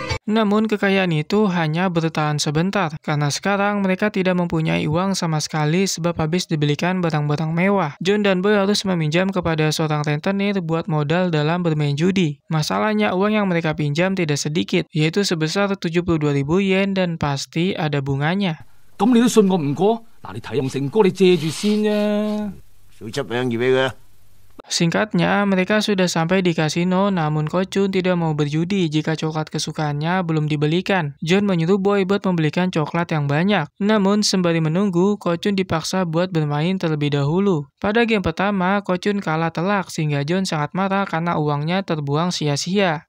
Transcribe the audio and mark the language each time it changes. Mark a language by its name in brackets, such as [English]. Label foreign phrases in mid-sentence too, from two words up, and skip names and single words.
[Indonesian] Namun kekayaan itu hanya bertahan sebentar, karena sekarang mereka tidak mempunyai uang sama sekali sebab habis dibelikan barang-barang mewah. John dan Boy harus meminjam kepada seorang rentenir buat modal dalam bermain judi. Masalahnya uang yang mereka pinjam tidak sedikit, yaitu sebesar 72.000 yen dan pasti ada bunganya. [Cantonese] 咁你都信我唔過？嗱，你睇用成哥你借住先啫。小七兩二俾佢。 [Indonesian] Singkatnya, mereka sudah sampai di kasino, namun Ko Chun tidak mau berjudi jika coklat kesukaannya belum dibelikan. John menyuruh Boy buat membelikan coklat yang banyak. Namun, sembari menunggu, Ko Chun dipaksa buat bermain terlebih dahulu. Pada game pertama, Ko Chun kalah telak sehingga John sangat marah karena uangnya terbuang sia-sia.